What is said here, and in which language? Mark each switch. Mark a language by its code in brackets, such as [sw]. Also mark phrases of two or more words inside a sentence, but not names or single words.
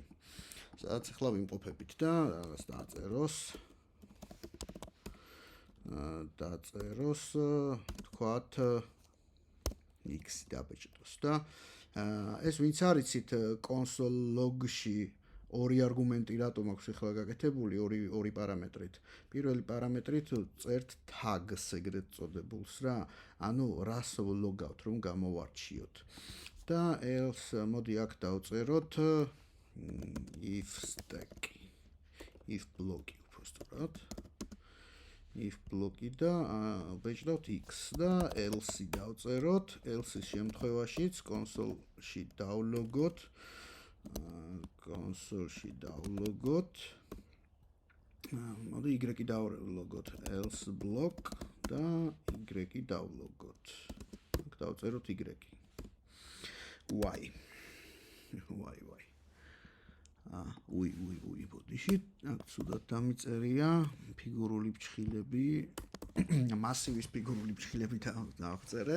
[ka] სადაც ახლა ვიმყოფებით და რაღაც დაწეროს თქვათ x დაბეჭდოს და ეს ვინც არიცით [en] console log-ში [ka] ორი არგუმენტი რატომ აქვს ახლა გაკეთებული ორი პარამეტრით. პირველი პარამეტრით წერთ tags ეგრეთ წოდებულს რა, ანუ რას ლოგავთ რომ გამოვარჩიოთ. და else მოდი აქ დავწეროთ if stack if ბლოკი უბრალოდ if ბლოკი და ვეჭდავთ x და else დავწეროთ. else-ის შემთხვევაშიც console-ში დავლოგოთ მოდი y დავლოგოთ [en] else block [ka] და y დავლოგოთ. აქ დავწეროთ y ბოდიში აქ ცუდად დამიწერია ფიგურული ფრჩხილები მასივის ფიგურული ფრჩხილები დავწერე.